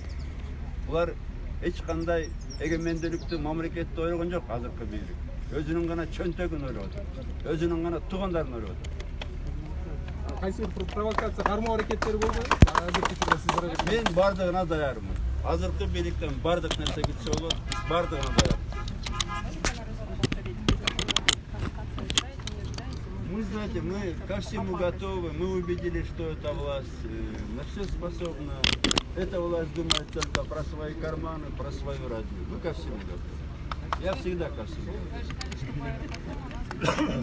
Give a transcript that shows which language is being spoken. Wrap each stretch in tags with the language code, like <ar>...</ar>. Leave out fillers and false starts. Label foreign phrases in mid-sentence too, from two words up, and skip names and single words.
<ky>Булар эч кандай эгемендүүлүктү, мамлекетти ойлогон жок азыркы бийлик. Өзүнүн гана чөнтөгүн ойлоп атат. Өзүнүн гана туугандарын ойлоп атат. Кайсы бир провокация кармоо аракеттери болбойбу? Мен бардыгына даярмын. Азыркы бийликтен бардык нерсе кетсе болот, бардыгына даярмын.</ky> <ru>Мы, знаете, мы ко всему готовы, мы убедились, что эта власть на все способна. Эта власть думает только про свои карманы, про свою родню. Мы ко всему готовы. Я всегда ко всему готов.</ru>